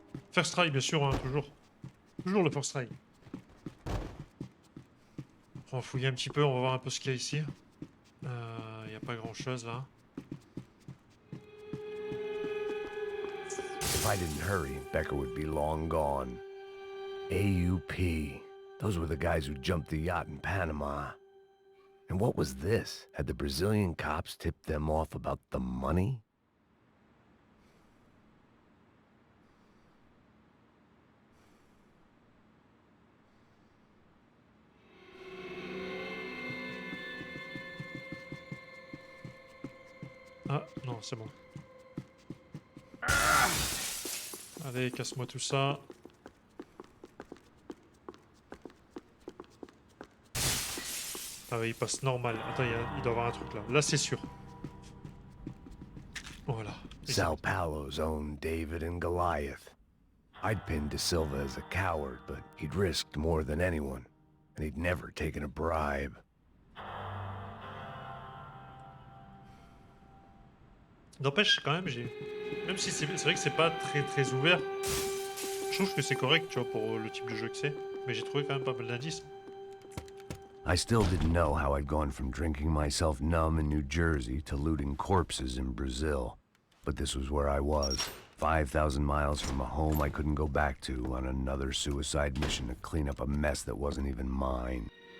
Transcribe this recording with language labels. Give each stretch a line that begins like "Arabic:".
English: First try,
French: bien sûr, hein, toujours. Toujours le
English: first try.
French: On va fouiller un petit peu, on va voir un peu ce qu'il y a ici. Il n'y a pas grand chose là.
English: If I didn't hurry, Becker would be long gone. AUP. Those were the guys who jumped the yacht in Panama. And what was this? Had the Brazilian cops tipped them off about the money?
French: Ah, non, c'est bon. Allez, casse-moi tout ça. Ah oui, il passe normal. Attends, il doit y avoir un truc là. Là, c'est sûr. Voilà.
English: Sao Paulo's own David and Goliath. I'd pinned De Silva as a coward, but he'd risked more than anyone. And he'd never taken a bribe.
French: N'empêche, quand même, même si c'est vrai que c'est pas très ouvert, je trouve que c'est correct, tu vois, pour le type de jeu que c'est. Mais j'ai trouvé quand même pas mal d'indices.
English: I still didn't know how I'd gone from drinking myself numb in New Jersey to looting corpses in Brazil. But this was where I was, 5,000 miles from a home I couldn't go back to on another suicide mission to clean up a mess that wasn't even mine.